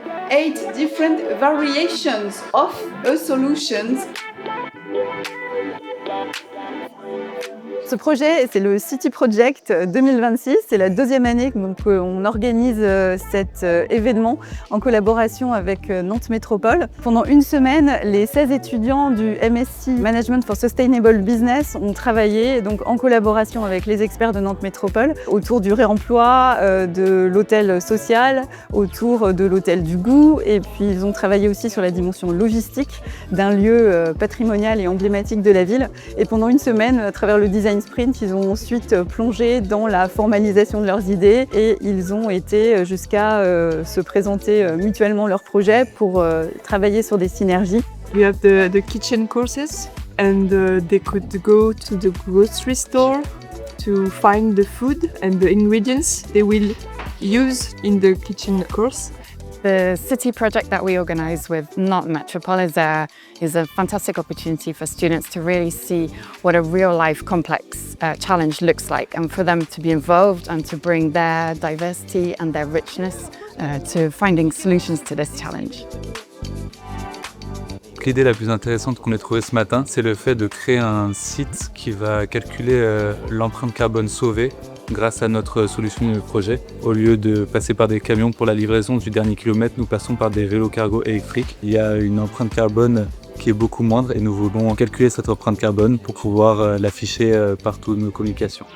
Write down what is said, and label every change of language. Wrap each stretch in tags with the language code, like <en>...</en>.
<en>8 different variations of a solution.</en> <fr>Ce projet, c'est le City Project 2026. C'est la deuxième année qu'on organise cet événement en collaboration avec Nantes Métropole. Pendant une semaine, les 16 étudiants du MSc Management for Sustainable Business ont travaillé donc, en collaboration avec les experts de Nantes Métropole autour du réemploi, de l'hôtel social, autour de l'hôtel du goût. Et puis ils ont travaillé aussi sur la dimension logistique d'un lieu patrimonial et emblématique de la ville. Et pendant une semaine, à travers le design sprint, ils ont ensuite plongé dans la formalisation de leurs idées et ils ont été jusqu'à se présenter mutuellement leurs projets pour travailler sur des synergies.</fr> <en>We have the kitchen courses and they could go to the grocery store to find the food and the ingredients they will use in the kitchen course. The city project that we organise with Nantes Metropole is a fantastic opportunity for students to really see what a real-life complex challenge looks like, and for them to be involved and to bring their diversity and their richness to finding solutions to this challenge.</en> <fr>L'idée la plus intéressante qu'on ait trouvée ce matin, c'est le fait de créer un site qui va calculer l'empreinte carbone sauvée grâce à notre solution de projet. Au lieu de passer par des camions pour la livraison du dernier kilomètre, nous passons par des vélos cargo électriques. Il y a une empreinte carbone qui est beaucoup moindre et nous voulons calculer cette empreinte carbone pour pouvoir l'afficher par toutes nos communications.</fr>